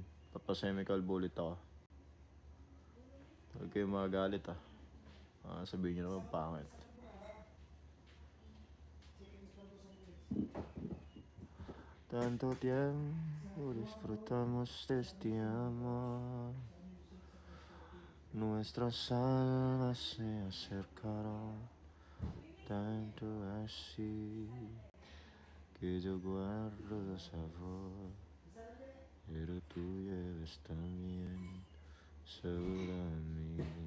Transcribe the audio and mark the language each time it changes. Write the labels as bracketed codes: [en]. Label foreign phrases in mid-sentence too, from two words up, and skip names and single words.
[tl] Papa-semi-kalbo ulit ako. Huwag kayo magagalit sabihin nyo naman pangit. [es] Tanto tiempo disfrutamos de este amor. Nuestras almas se acercaron tanto así que yo guardo sabor, pero tú llevas también sabor a mí.